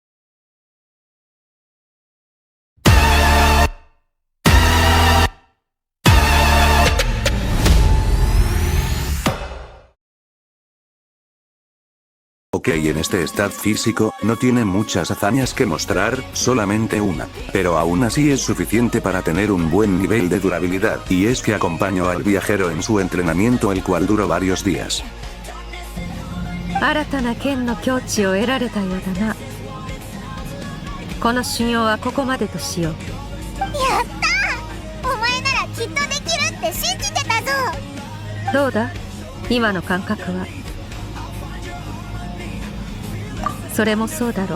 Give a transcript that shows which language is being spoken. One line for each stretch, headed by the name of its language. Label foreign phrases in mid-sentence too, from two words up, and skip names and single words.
Spanish: Ok, en este stat físico, no tiene muchas hazañas que mostrar, solamente una. Pero aún así es suficiente para tener un buen nivel de durabilidad, y es que acompañó al viajero en su entrenamiento el cual duró varios días.
Japanese: 新たな剣の境地を得られたようだな。この修行はここまでとしよう。やったー、お前ならきっとできるって信じてたぞ。どうだ今の感覚は。それもそうだろう。